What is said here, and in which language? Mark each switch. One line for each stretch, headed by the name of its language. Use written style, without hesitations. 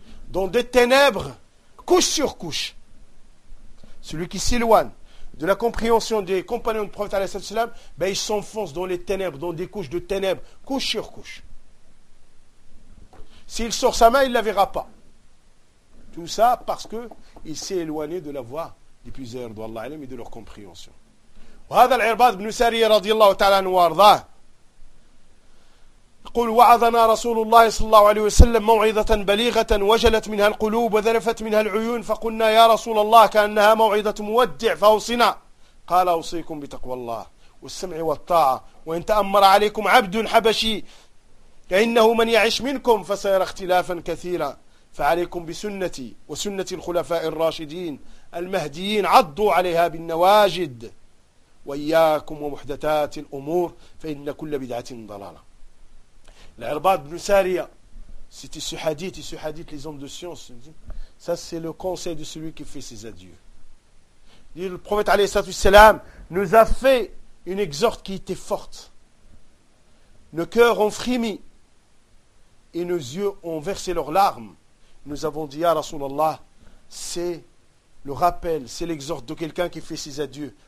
French: Dans des ténèbres, couche sur couche. Celui qui s'éloigne de la compréhension des compagnons du prophète alayhi salatu wassalam, ben il s'enfonce dans les ténèbres, dans des couches de ténèbres, couche sur couche. S'il sort sa main, il ne la verra pas. Tout ça parce que il s'est éloigné de la voie des puiseurs d'Allah et de leur compréhension.
Arabic: وهذا العرباد بن سارية رضي الله تعالى عنه وارضاه يقول وعظنا رسول الله صلى الله عليه وسلم موعظة بليغة وجلت منها القلوب وذرفت منها العيون فقلنا يا رسول الله كأنها موعظة مودع فأوصنا قال أوصيكم بتقوى الله والسمع والطاعة وإن تأمر عليكم عبد حبشي فإنه من يعش منكم فسيرى اختلافا كثيرا فعليكم بسنتي وسنة الخلفاء الراشدين المهديين عضوا عليها بالنواجد وإياكم ومحدثات الأمور فإن كل بدعة ضلالة. العرباد بن سارية سيتي سحاديت سحاديت
French: les hommes de science. Ça c'est le conseil de celui qui fait ses adieux. Dit le prophète عليه الصلاة والسلام nous a fait une exhorte qui était forte. Nos cœurs ont frémi et nos yeux ont versé leurs larmes. Nous avons dit à Rasulallah, c'est le rappel, c'est l'exhorte de quelqu'un qui fait ses adieux.